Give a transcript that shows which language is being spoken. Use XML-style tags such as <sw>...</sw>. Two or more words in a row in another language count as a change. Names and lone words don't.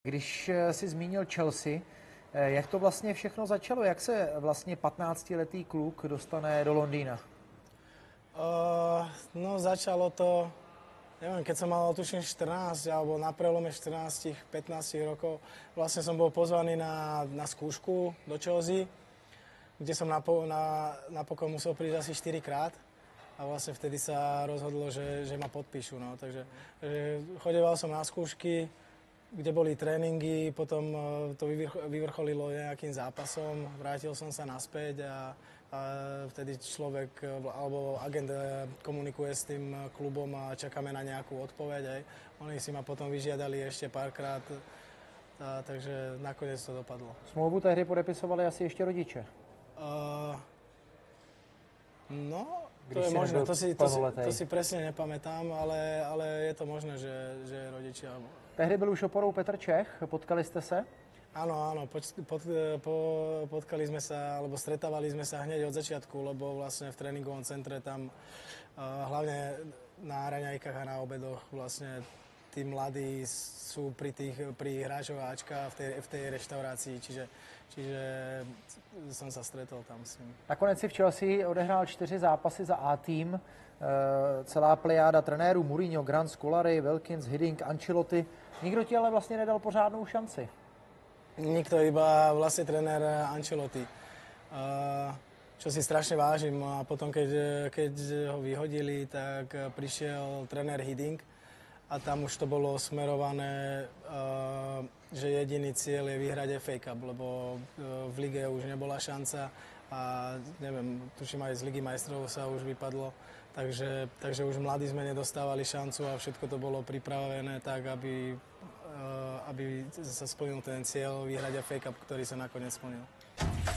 <cs>Když si zmínil Chelsea, jak to vlastně všechno začalo? Jak se vlastně 15letý kluk dostane do Londýna?</cs> <sk>No začalo to, neviem, keď som mal tuším 14 alebo na prelome 14-15 rokov, vlastne som bol pozvaný na skúšku do Chelsea, kde som napokon musel prísť asi 4 krát a vlastne vtedy sa rozhodlo, že ma podpíšu. No. Takže chodeval som na skúšky, kde boli tréningy, potom to vyvrcholilo nejakým zápasom, vrátil som sa naspäť a vtedy človek alebo agent komunikuje s tým klubom a čakáme na nejakú odpoveď. Aj. Oni si ma potom vyžiadali ešte párkrát, takže nakoniec to dopadlo.</sk> <cs>Smlouvu tehdy podepisovali asi ještě rodiče.</cs> <sk>No, to je možné, to si presne nepamätám, ale je to možné, že rodičia...</sk> <cs>Tehdy byl už oporou Petr Čech, potkali jste se?</cs> <sk>Áno, potkali sme sa, alebo stretávali sme sa hneď od začiatku, lebo vlastne v tréningovom centre tam, hlavne na raňajkách a na obedoch, vlastne tí mladí sú pri hráčov Ačka v tej reštaurácii, čiže som sa stretol tam s nimi.</sk> <cs>Nakonec si v Chelsea odehrál 4 zápasy za A-tým, celá plejáda trenérů, Mourinho, Grant, Scolari, Wilkins, Hiddink, Ancelotti. Nikdo ti ale vlastně nedal pořádnou šanci.</cs> <sk>Nikto, iba vlastne tréner Ancelotti, čo si strašne vážim. A potom, keď ho vyhodili, tak prišiel tréner Hiddink a tam už to bolo smerované, že jediný cieľ je vyhrať FA Cup, lebo v lige už nebola šanca a neviem, tuším aj z Ligy majstrov sa už vypadlo, takže už mladí sme nedostávali šancu a všetko to bolo pripravené tak, aby sa splnil ten cieľ vyhrať FA Cup, ktorý sa nakoniec splnil.</sk>